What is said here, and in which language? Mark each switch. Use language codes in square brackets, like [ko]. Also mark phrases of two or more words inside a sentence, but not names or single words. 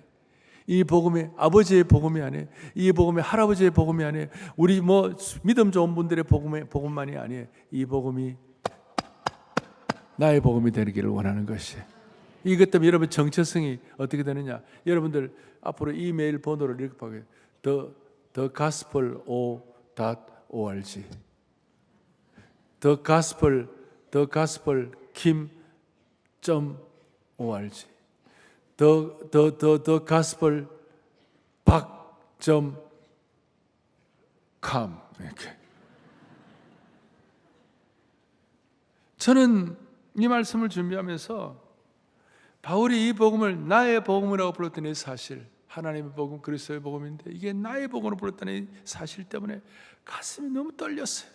[ko] 이 복음이 아버지의 복음이 아니에요. 이 복음이 할아버지의 복음이 아니에요. 우리 믿음 좋은 분들의 복음만이 아니에요. 이 복음이 나의 복음이 되기를 원하는 것이에요. 이것 때문에 여러분 정체성이 어떻게 되느냐? 여러분들 앞으로 이메일 번호를 이렇게 봐요. thegospel.org thegospel.kim.org thegospel.pak.com 이렇게. 저는 이 말씀을 준비하면서 바울이 이 복음을 나의 복음이라고 불렀던 이 사실, 하나님의 복음, 그리스도의 복음인데 이게 나의 복음으로 불렀다는 이 사실 때문에 가슴이 너무 떨렸어요.